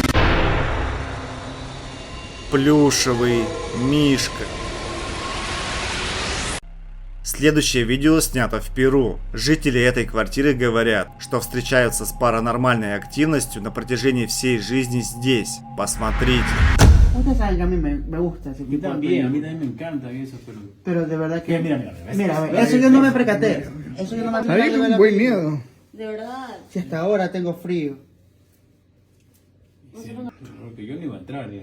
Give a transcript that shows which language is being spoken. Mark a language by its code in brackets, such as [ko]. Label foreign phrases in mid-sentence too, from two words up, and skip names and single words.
[ru] Плюшевый мишка. Следующее видео снято в Перу. Жители этой квартиры говорят, что встречаются с паранормальной активностью на протяжении всей жизни здесь. Посмотрите. [es] Usted sabe que a mí me gusta ese A mí tipo de también, a mí películas. también me encanta eso, pero... Pero de verdad que... Mira, Mira, a ver, eso yo no me percaté. Eso yo no me Ahí percaté. con un buen miedo. De verdad. Si hasta ahora tengo frío. Sí, porque yo no iba a entrar ya.